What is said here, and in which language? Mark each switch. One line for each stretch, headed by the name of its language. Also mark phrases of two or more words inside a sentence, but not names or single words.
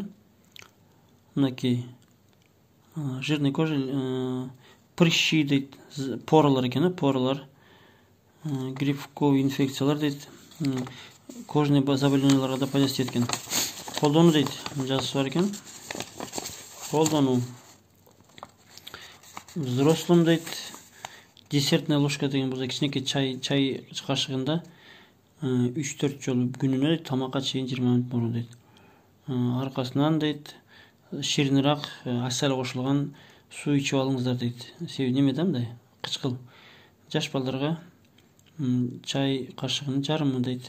Kazakh: Мынакей
Russian: жирный кожа, прыщи
Kazakh: дейді, поралар екен, поралар,
Russian: грибковый инфекциялар
Kazakh: дейді,
Russian: кожный заболеванияларға
Kazakh: да пайдасы еткен. Қолдану дейді, жазысы бар екен. Қолдану взрослым дейді, десертная ложка деген болса, кішінекей чай қашығында
Kyrgyz: 3-4 жолу күнүнө дейт, тамакка чейин 20 мүнөт мурун дейт. Аркасынан дейт, ширинираак асал кошулган суу ичип алыңыздар дейт. Себеби немеде мындай кычкыл. Жаш балдарга чай кашыгынын жарымы дейт.